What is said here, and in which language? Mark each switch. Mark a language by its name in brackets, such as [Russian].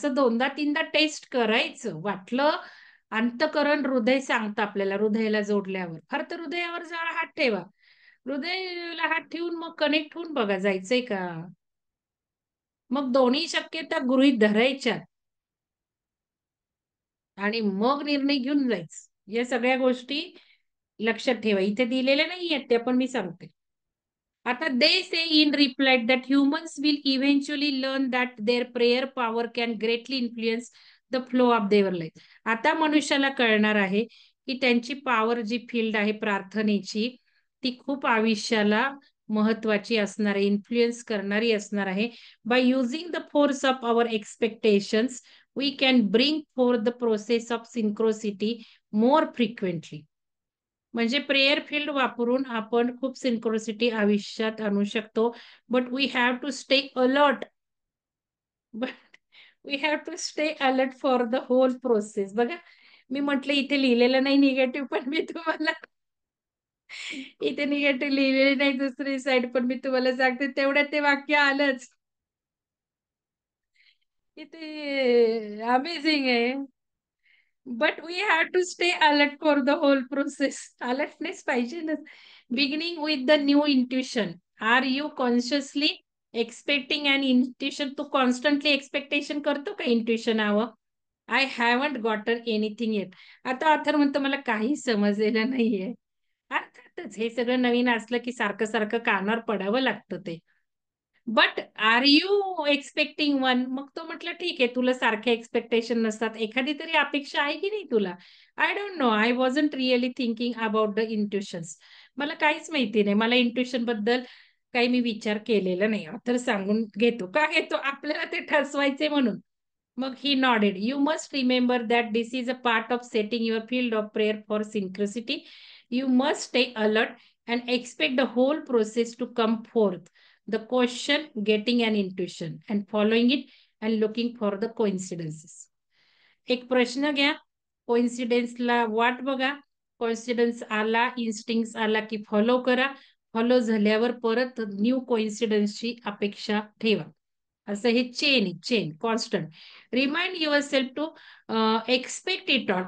[Marathi] असं दोनदा तीनदा टेस्ट करायचं. वाटलं, अंतकरण हृदय सांगतं आपल्याला, हृदयाला जोडल्यावर, फार तर हृदयावर जरा हात ठेवा, हृदयाला हात ठेवून मग कनेक्ट होऊन बघा, जायचंय का. मग दोन्ही शक्यता गृहीत धरायच्या आणि मग निर्णय घेऊन जायचं. या सगळ्या गोष्टी लक्षात ठेवा, इथे दिलेल्या नाही आहेत त्या, पण मी सांगते. [English] आता they say in reply that humans will eventually learn that their prayer power can greatly influence the flow of their life. [Marathi] आता मनुष्याला कळणार आहे की त्यांची पॉवर, जी फील्ड आहे प्रार्थनेची, ती खूप आयुष्याला महत्वाची असणार आहे, इन्फ्लुएन्स करणारी असणार आहे. [English] By using the force of our expectations we can bring for the process of synchronicity more frequently. [Marathi] म्हणजे प्रेयर फील्ड वापरून आपण खूप सिंक्रोसिटी आयुष्यात आणू शकतो. [English] But we have to stay alert, but we have to stay alert for the whole process. [Marathi] बघा, मी म्हटलं इथे लिहिलेलं नाही निगेटिव्ह, पण मी तुम्हाला इथे निगेटिव्ह लिहिलेले नाही दुसरी साईड, पण मी तुम्हाला सांगते तेवढ्यात ते वाक्य आलंच. इथे अमेझिंग आहे. [English] But we have to stay alert for the whole process. [Marathi] Alertness पाहिजे ना. [English] Beginning with the new intuition. Are you consciously expecting an intuition? [Marathi] Tu constantly expectation करतो का intuition हवं? [English] I haven't gotten anything yet. [Marathi] आता author म्हणतो मला काही समजलेलं नाहीये. अर्थातच हे सगळं नवीन असलं की सारखं सारखं कानावर पडावं लागतं ते. [English] But are you expecting one? [Marathi] मग तो म्हटलं ठीक आहे, तुला सारखे एक्सपेक्टेशन नसतात, एखादी तरी अपेक्षा आहे की नाही तुला. [English] I don't know, I wasn't really thinking about the intuitions. [Marathi] मला काहीच माहिती नाही, मला इंट्युशन बद्दल काही मी विचार केलेला नाही. तर सांगून घेतो का घेतो, आपल्याला ते ठसवायचे म्हणून. [English] मग he nodded. You must remember that this is a part of setting your field of prayer for synchronicity. You must stay alert and expect the whole process to come forth. The question, getting an intuition and following it and looking for the coincidences. [Marathi] एक प्रश्न घ्या, कोइन्सिडेन्सला वाट बघा, coincidence आला, instinct आला की follow करा, follow झाल्यावर परत न्यू कोइन्सिडन्सची अपेक्षा ठेवा. [English] असं हे chain constant. Remind yourself to expect it all.